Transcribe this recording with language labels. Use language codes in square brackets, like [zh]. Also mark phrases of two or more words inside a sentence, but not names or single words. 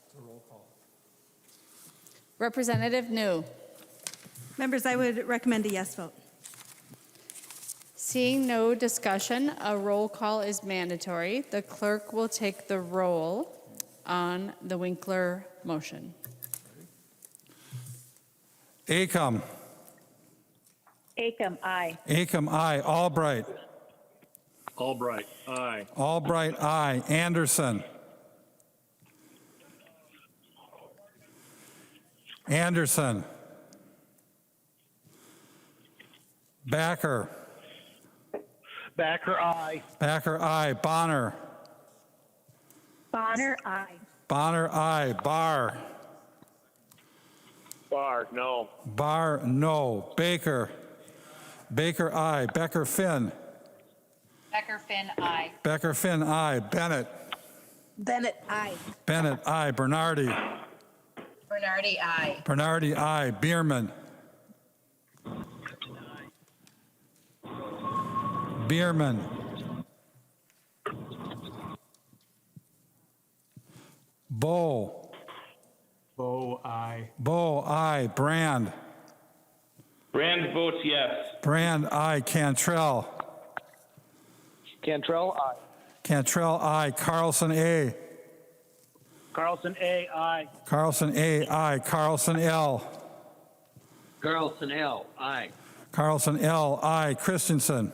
[en] Representative New. Members, I would recommend a yes vote. Seeing no discussion, a roll call is mandatory. The clerk will take the roll on the Winkler motion. Acom. Acom, aye. Acom, aye. Albright. Albright, aye. Albright, aye. Anderson. Anderson. Backer. Backer, aye. Backer, aye. Bonner. Bonner, aye. Bonner, aye. Barr. Barr, no. Barr, no. Baker. Baker, aye. Becker, Finn. Becker, Finn, aye. Becker, Finn, aye. Bennett. Bennett, aye. Bennett, aye. Bernardi. Bernardi, aye. Bernardi, aye. Bierman. Bierman. Bow. Bow, aye. Bow, aye. Brand. Brand votes yes. Brand, aye. Cantrell. Cantrell, aye. Cantrell, aye. Carlson, A. Carlson, A, aye. Carlson, A, aye. Carlson, L. Carlson, L, aye. Carlson, L, aye. Christensen.